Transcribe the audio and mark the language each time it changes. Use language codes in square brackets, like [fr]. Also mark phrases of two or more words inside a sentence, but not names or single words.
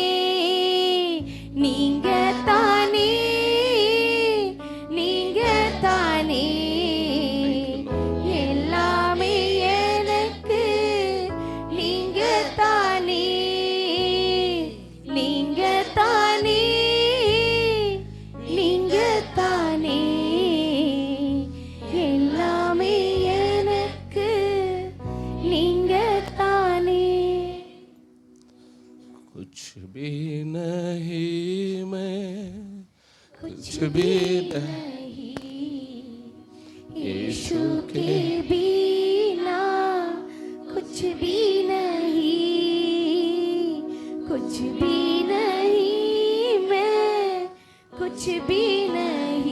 [ta] எல்லாமே எனக்கு, நீங்க தானே எல்லாமே எனக்கு, நீங்க தானே. [hi] कुछ भी नहीं मैं, कुछ भी नहीं यीशु के बिना कुछ भी नहीं, कुछ भी नहीं मैं, कुछ भी नहीं।